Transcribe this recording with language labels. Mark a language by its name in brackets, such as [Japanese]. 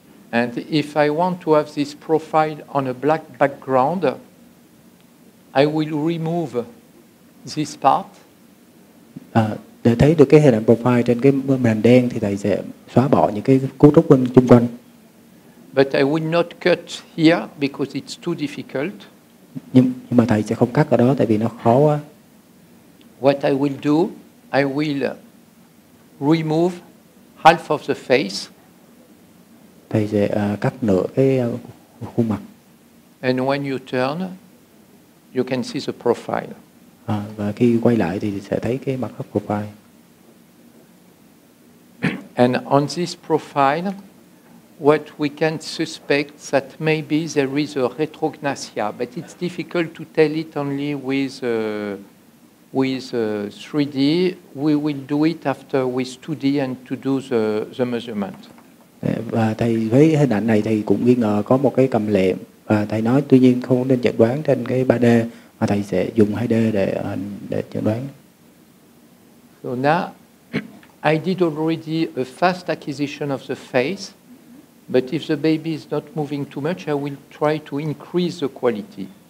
[English] And if I want to have this profile on a black background, I will remove this part. [Vietnamese] Để thấy được cái hình ảnh profile trên cái màn đen thì thầy sẽ xóa bỏ những cái cấu trúc bên xung quanh. [English] But I will not cut here because it's too difficult. [Vietnamese] Nhưng mà thầy sẽ không cắt ở đó tại vì nó khó quá. [English] What I will do, I will remove half of the face. [Vietnamese] Thầy sẽ cắt nửa cái khuôn mặt. [English] And when you turn, you can see the profile. [Vietnamese] Và khi quay lại thì sẽ thấy cái mặt cắt profile. [English] And on this profile, what we can suspect that maybe there is a retrognathia, but it's difficult to tell it only with 3D. We will do it after with 2D and to do the measurement. [Vietnamese] Và thầy với hình ảnh này thầy cũng nghi ngờ có một cái cầm lệm, và thầy nói tuy nhiên không nên chẩn đoán trên cái 3D mà thầy sẽ dùng 2D để chẩn đoán. [English] So now I did already a fast acquisition of the face, but if the baby is not moving too much, I will try to increase the quality.